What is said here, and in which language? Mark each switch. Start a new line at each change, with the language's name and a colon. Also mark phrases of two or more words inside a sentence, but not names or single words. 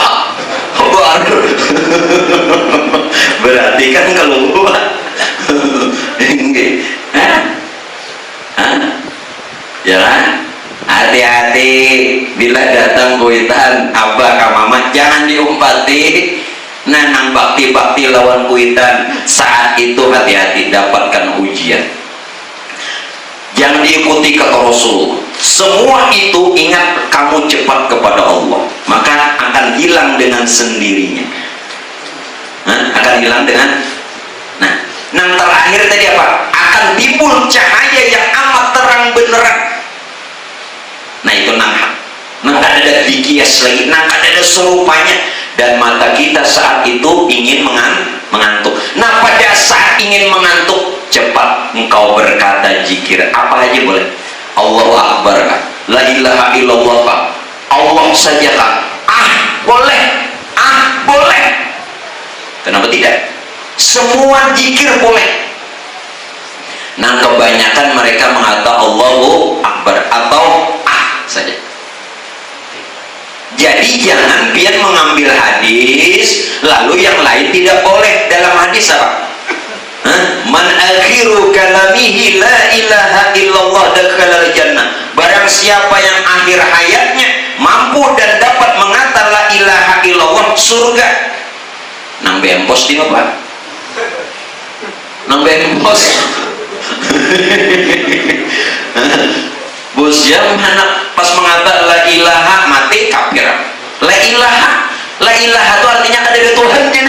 Indonesian: Baru. Berarti kan keluar. Enggak. Ya kan?
Banjar: Hati-hati bila datang kuitan abah ka mama, jangan diumpati. Nah, nang bakti-bakti lawan kuitan saat itu hati-hati, dapatkan ujian.
Indonesian: Jangan diikuti kata Rasul. Semua itu ingat kamu cepat kepada Allah, maka akan hilang dengan sendirinya. Akan hilang dengan. Nah, nang terakhir tadi apa? Akan timbul cahaya yang amat terang benderang.
Banjar: Nah itu nang ada dikias lagi, nang ada serupanya, dan mata kita saat itu ingin mengantuk.
Indonesian: Nah pada saat ingin mengantuk, cepat engkau berkata zikir apa aja boleh.
Arabic: الله أكبر، لا إله إلا الله,
Indonesian: Allah saja kan. Boleh. Kenapa tidak? Semua zikir boleh. Nah kebanyakan mereka mengatakan
Arabic: الله أكبر
Indonesian: atau saja. Jadi jangan pian mengambil hadis lalu yang lain tidak boleh. Dalam hadis apa?
Arabic: من آخر كلامه لا إله إلا الله دخل الجنة.
Indonesian: Barang siapa yang akhir hayatnya mampu dan dapat mengatakan
Arabic: لا إله إلا الله,
Indonesian: surga.
Banjar: Nang bempos di apa? Nang bempos.
Indonesian: Bos yang mana pas mengatakan
Arabic: لا إله
Indonesian: mati kafir.
Arabic: لا إله
Indonesian: itu artinya ada Tuhan.